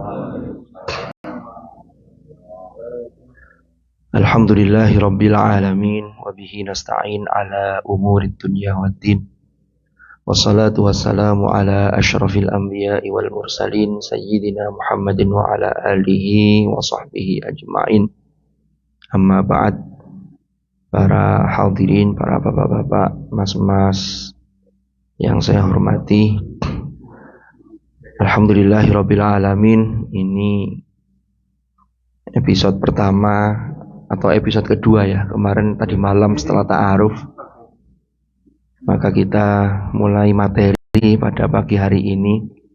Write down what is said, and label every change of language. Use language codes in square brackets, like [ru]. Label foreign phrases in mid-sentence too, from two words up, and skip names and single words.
[ar] الحمد لله رب العالمين وبه نستعين على أمور الدنيا والدين. والصلاة والسلام على أشرف الأنبياء والمرسلين سيدنا محمد وعلى آله وصحبه أجمعين. أما بعد. [id] Para hadirin, para bapak-bapak, mas-mas yang saya hormati, [ar] الحمد لله رب العالمين. [id] Ini episode pertama atau episode kedua ya. Kemarin tadi malam setelah ta'aruf, maka kita mulai materi pada pagi hari ini.